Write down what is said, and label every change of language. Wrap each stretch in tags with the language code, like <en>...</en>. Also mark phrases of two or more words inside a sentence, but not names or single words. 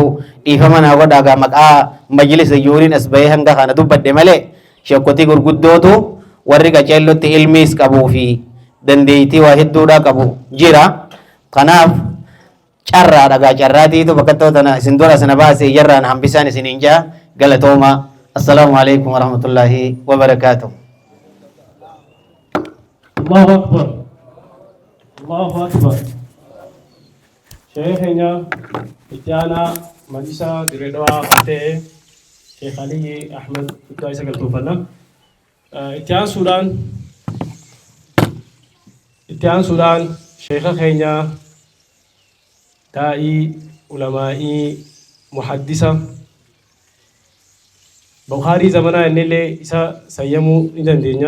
<om>Dhiifama naa godhaagaa maqaa majlisa yuuriin as bahee hanga kana dubbadhe malee sheekkotii gurguddootu warri qaceellotti ilmiis qabuu fi dandeettii waa hedduudhaa qabu jira. Kanaaf carraa dhagaa carraatiitu bakka tootana isin dura sana baasee jarraan hambisaan isiniin jaa galatooma.</om> <ar>السلام عليكم ورحمة الله وبركاته. الله أكبر. الله أكبر.</ar> <om>Sheekhenya itti aanaa majlisa Dirree Dhawaa kan ta'e Sheekh Aliyyi Ahmed guddaa isa galatoomfanna. Itti aansuudhaan sheekha keenya daa'ii ulamaa'ii muhaddisa Bukhaarii zamanaa innillee isa sayyamuu ni dandeenya.</om>